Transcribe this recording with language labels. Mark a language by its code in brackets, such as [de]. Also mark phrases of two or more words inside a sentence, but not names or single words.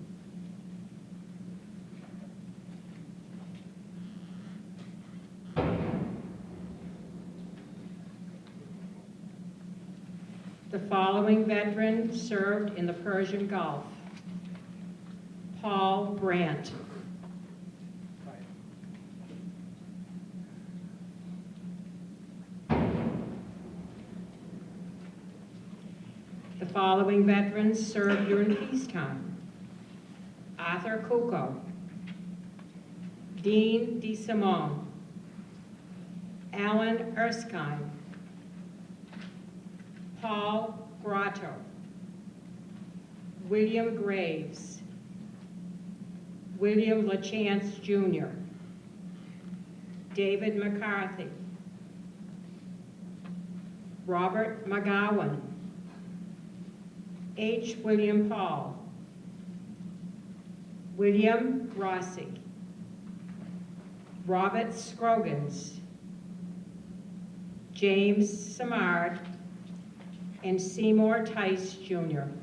[en] The following veteran served in the Persian Gulf: Paul Brandt, the following veterans served during peacetime: Arthur Cucco, Dean DeSimone, Alan Erskine, Paul Grotto, William Graves, William LaChance Jr., David McCarthy, Robert McGowan, H. William Paul, William Rossi, Robert Scroggins, James Samard, and Seymour Tice Jr.